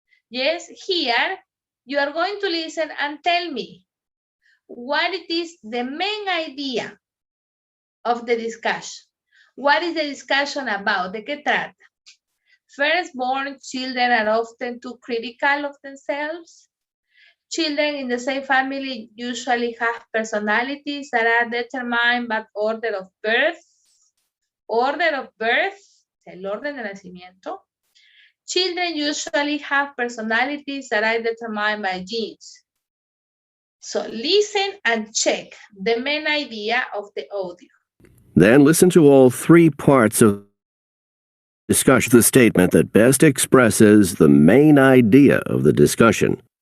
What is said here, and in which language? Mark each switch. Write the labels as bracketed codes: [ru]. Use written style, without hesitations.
[en] Yes, here you are going to listen and tell me what it is the main idea of the discussion. What is the discussion about? [es] ¿De qué trata? [en] Firstborn children are often too critical of themselves. Children in the same family usually have personalities that are determined by order of birth. Order of birth, [es] el orden de nacimiento. [en] Children usually have personalities that are determined by genes. So listen and check the main idea of the audio. Then listen to all 3 parts of discussion, the statement that best expresses the main idea of the discussion.